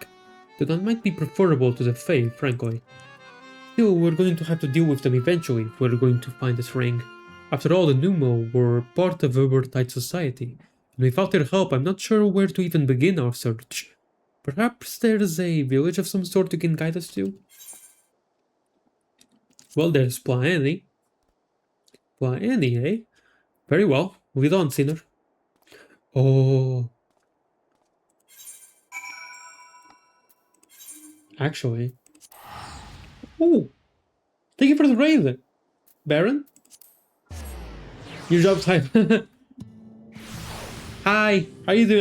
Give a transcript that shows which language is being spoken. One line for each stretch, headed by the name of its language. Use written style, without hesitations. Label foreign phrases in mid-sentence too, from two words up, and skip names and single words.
English: That might be preferable to the Fae, frankly. Still, we're going to have to deal with them eventually if we're going to find this ring. After all, the Numo were part of Ubertide society, and without their help, I'm not sure where to even begin our search. Perhaps there's a village of some sort you can guide us to? Well, there's la-hee. La-hee, eh? Very well. Lead on, Sinner. Oh. Actually. Oh. Thank you for the raid, Baron. Your job time. Hi. How are you doing?